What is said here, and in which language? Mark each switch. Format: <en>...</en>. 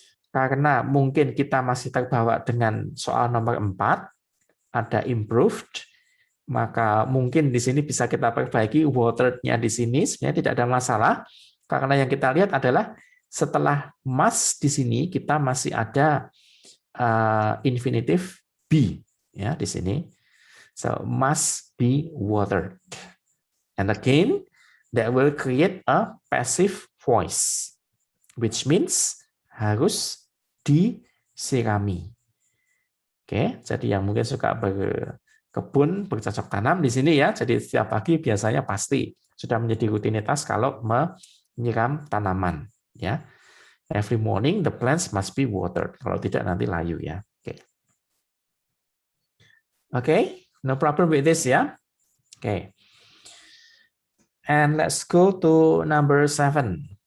<id>Karena mungkin kita masih terbawa dengan soal nomor 4, ada improved, maka mungkin di sini bisa kita perbaiki watered-nya di sini, sebenarnya tidak ada masalah, karena yang kita lihat adalah setelah must di sini kita masih ada infinitive be ya di sini.</id> <en>So must be watered. And again, that will create a passive voice, which means</en> <id>harus disirami. Oke, jadi yang mungkin suka berkebun, bercocok tanam di sini ya. Jadi setiap pagi biasanya pasti sudah menjadi rutinitas kalau menyiram tanaman, ya.</id> <en>Every morning the plants must be watered.</en> <id>Kalau tidak nanti layu ya.</id> <en>Oke. Okay, no problem with this ya. Okay. And let's go to number 7.</en>